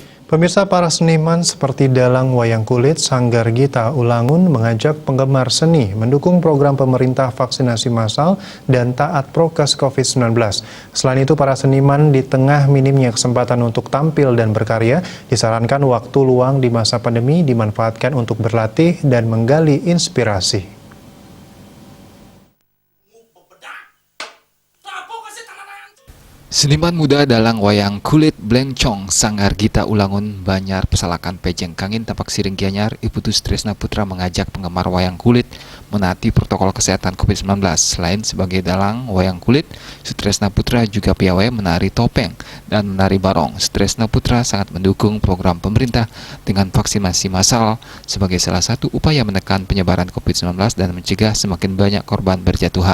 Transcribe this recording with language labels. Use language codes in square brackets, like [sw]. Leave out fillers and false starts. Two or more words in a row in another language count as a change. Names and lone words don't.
[id] Pemirsa, para seniman seperti dalang wayang kulit Sanggar Gita Ulangun mengajak penggemar seni mendukung program pemerintah vaksinasi massal dan taat prokes COVID-19. Selain itu, para seniman di tengah minimnya kesempatan untuk tampil dan berkarya, disarankan waktu luang di masa pandemi dimanfaatkan untuk berlatih dan menggali inspirasi. Seniman muda dalang wayang kulit Blencong Sanggar Gita Ulangun Banyar Pesalakan Pejeng Kangin Tapak Siring Gianyar Ibu Tresna Putra mengajak penggemar wayang kulit menaati protokol kesehatan COVID-19. Selain sebagai dalang wayang kulit, Sutresna Putra juga piawai menari topeng dan menari barong. Sutresna Putra sangat mendukung program pemerintah dengan vaksinasi massal sebagai salah satu upaya menekan penyebaran COVID-19 dan mencegah semakin banyak korban berjatuhan.